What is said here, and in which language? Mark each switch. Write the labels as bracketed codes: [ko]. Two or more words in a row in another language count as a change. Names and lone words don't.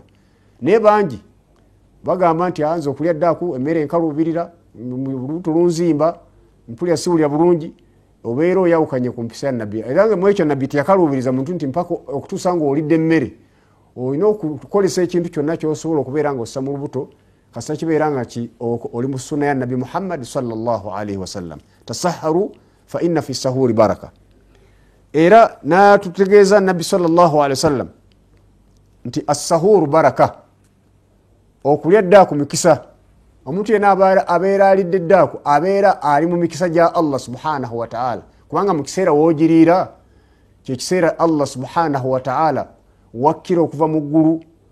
[lg] Naye bangi bagamba nti nze okulya ddaaku emmere enkaluubirira olubuto lunzimba mpulira siwulira bulungi obeera oyawukanye ku mpisa ya Nabbi. Era nga mu ekyo Nabbi teyakaluubiriza muntu nti mpaka okutuusa ng'olidde emmere olina okukolesa ekintu kyonna ky'osobola okubeera ng'ossa mu lubuto kasa kibeera nga oli mu sunna ya Nabbi Muhammad [ar] صلى الله عليه وسلم. تسحروا فإن في السحور بركة. [lg] Era natutegeeza Nabbi [ar] صلى الله عليه وسلم [lg] nti [ar] السحور بركة. [lg] Okulya ddaaku mikisa. Omuntu yenna abeera alidde ddaaku abeera ali mu mikisa gya [ar] الله سبحانه وتعالى [lg] kubanga mu kiseera woogiriira kye kiseera [ar] الله سبحانه وتعالى [lg] wakkira okuva mu ggulu